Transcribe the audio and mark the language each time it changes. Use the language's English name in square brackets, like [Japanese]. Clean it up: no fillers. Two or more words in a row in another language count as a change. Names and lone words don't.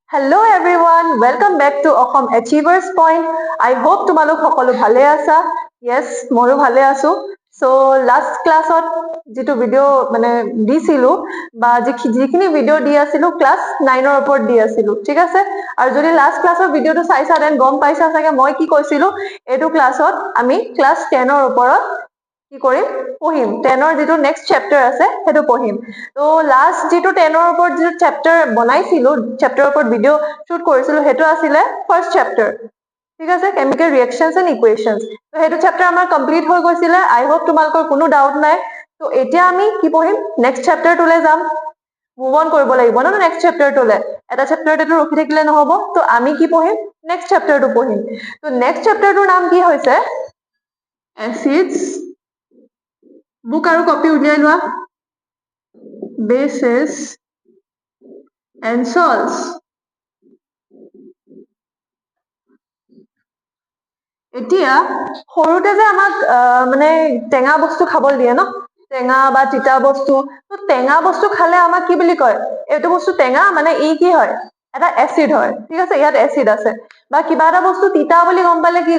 [English] Hello everyone, welcome back to Assam Achievers Point. I hope [Assamese] তোমালোক সকলো ভালে আছা. Yes, ময়ো ভালে আছো. [English] So last class [Assamese] ত যেটো ভিডিও মানে দিছিলো বা যিখিনি ভিডিও দি আছিলো ক্লাস 9 ৰ ওপৰত দি আছিলো ঠিক আছে আৰু যদি [English] last class video [Assamese] চাইছা দেন গম পাইছা চাগে মই কি কৈছিলো এটো ক্লাছত আমি ক্লাস 10 ৰ ওপৰত কি কৰিম পঢ়িম 10 ৰ যেটো [English] next chapter [Assamese] আছে হেটো পঢ়িম তো লাষ্ট যেটো 10 ৰ ওপৰত যেটো চেপ্টাৰ বনাইছিলো চেপ্টাৰৰ ওপৰত [English] video shoot [Assamese] কৰিছিলো হেটো আছিলে [English] first chapter [Assamese] ঠিক আছে [English] chemical reactions and equations [Assamese] তো হেটো চেপ্টাৰ আমাৰ কমপ্লিট হৈ গৈছিলে [English] I hope [Assamese] তোমালোকৰ কোনো ডাউট নাই তো এতিয়া আমি কি পঢ়িম [English] next chapter [Assamese] যাম [English] move on [Assamese] কৰিব লাগিব ন [English] next chapter [Assamese] এটা চেপ্টাৰতে ৰখি থাকিলে নহব তো আমি কি পঢ়িম [English] next chapter [Assamese] পঢ়িম তো [English] next chapter [Assamese] নাম কি হৈছে এচিডছ বুক আৰু কপি উলিয়াই লোৱা [English] bases and salts [Assamese] এতিয়া সৰুতে যে আমাক মানে টেঙা বস্তু খাবলৈ দিয়ে ন টেঙা বা তিতা বস্তু তো টেঙা বস্তু খালে আমাক কি বুলি কয় এইটো বস্তু টেঙা মানে ই কি হয় এটা এসিড হয় ঠিক আছে ইয়াত এসিড আছে বা কিবা এটা বস্তু তিতা বুলি গম পালে কি